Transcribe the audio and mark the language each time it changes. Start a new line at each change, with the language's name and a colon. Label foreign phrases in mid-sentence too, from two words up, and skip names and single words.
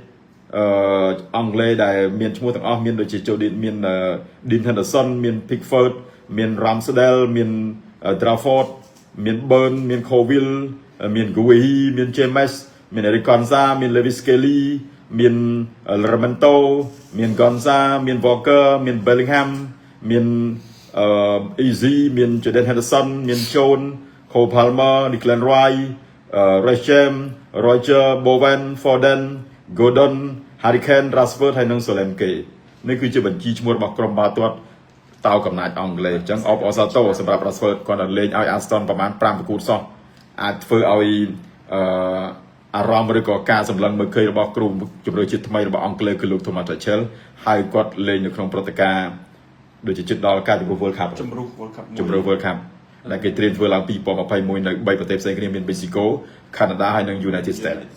Khmer: អង់គ្លេសដែលមានឈ្មោះទាំងអស់មានដូចជា Jody មាន Dean Henderson មាន Pickford មាន Ramsdale មាន Trafford មាន Burn មាន Colwill មាន Guehi មាន James មាន Eric Gonza មាន Lewis Kelly មាន Lamento មាន Gonza មាន Walker មាន Bellingham មានEasy មាន Jordan Henderson មាន Jones Cole Palmer Declan Rice Reece James Roger Bowen Foden Gordon Harry Kane Rashford ហើយនិង Solanke នេះគឺជាបញ្ជីឈ្មោះរបស់ក្រុមបាល់ទាត់តោកំណាចអង់គ្លេសអញ្ចឹងអបអសាទរសម្រាប់ Rashford គាត់លេងឲ្យ Aston ប្រហែល5ប្រកួតសោះអាចធ្វើឲ្យអារម្មណ៍ឬក៏ការសម្លឹងមើលឃើញរបស់គ្រូជម្រើសជាតិថ្មីរបស់អង់គ្លេសគឺលោក Thomas Tuchel ហើយគាត់លេងនៅក្នុងព្រឹត្តិការណ៍ដូចជាជិតដល់ការជម្រុះ World Cup ជម្រុះ World Cup ដែលគេត្រៀមធ្វើឡើង2021នៅ3ប្រទេសផ្សេងគ្នាមាន Mexico Canada ហើយនិង United States